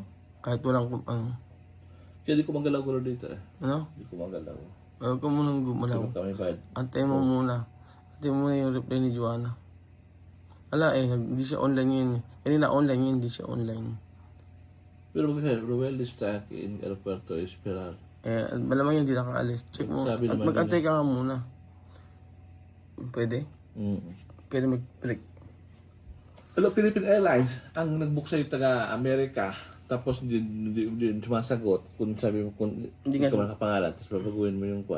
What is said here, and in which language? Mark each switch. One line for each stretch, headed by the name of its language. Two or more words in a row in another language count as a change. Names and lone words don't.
Filipino: Kahit walang, ano? Kaya di ko magalaw-galaw dito eh. Ano? Di ko magalaw. Huwag ka munang gumalaw. Sino kami bad? Antayin mo muna. Antayin mo muna yung reply ni Joanna. Ala eh, hindi siya online yun. Kanina online yun, hindi siya online. Pero magkakaroon,
Spanish: Ruel está aquí en el aeropuerto a esperar.
Filipino: Eh, malamang yun, hindi nakaalis. Check mo. Sabi At naman mag-antay ka nga muna. Pwede? Pwede mag-click. Hello, Philippine Airlines. Ang nag-book sa'yo taga-Amerika. Tapos hindi sumasagot. Kung sabi mo, kung hindi ka makapangalan, tapos babaguhin mo yung kwa.